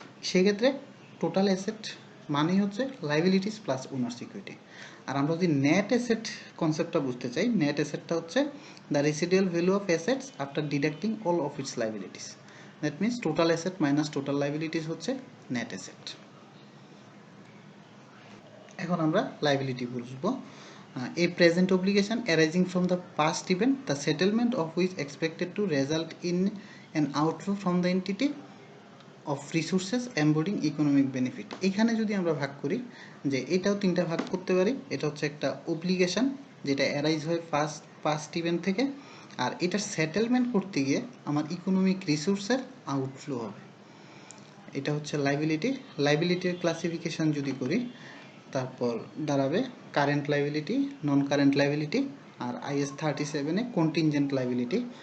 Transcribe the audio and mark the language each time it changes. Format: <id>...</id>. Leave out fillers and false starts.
<bn>সেক্ষেত্রে total asset মানেই হচ্ছে লাইবিলিটিস প্লাস ওনার্স ইকুইটি। আর আমরা যদি নেট অ্যাসেট কনসেপ্টটা বুঝতে চাই, নেট অ্যাসেটটা হচ্ছে the residual value of assets after deducting all of its liabilities. That means total asset minus total liabilities হচ্ছে নেট অ্যাসেট। এখন আমরা লাইবিলিটি বুঝবো।</bn> <en>A present obligation arising from the past event, the settlement of which expected to result in an outflow from the entity of resources embodying economic benefit।</en> <bn>এখানে যদি আমরা ভাগ করি, যে এটাও তিনটা ভাগ করতে পারি। এটা হচ্ছে একটা অব্লিগেশন যেটা অ্যারাইজ হয় পাস্ট ইভেন্ট থেকে, আর এটার সেটেলমেন্ট করতে গিয়ে আমার ইকোনমিক রিসোর্সের আউটফ্লো হবে। এটা হচ্ছে লাইবিলিটি। লাইবিলিটির ক্লাসিফিকেশন যদি করি, তারপর দাঁড়াবে current liability, non current liability, আর IS 37-এ contingent liability.</bn>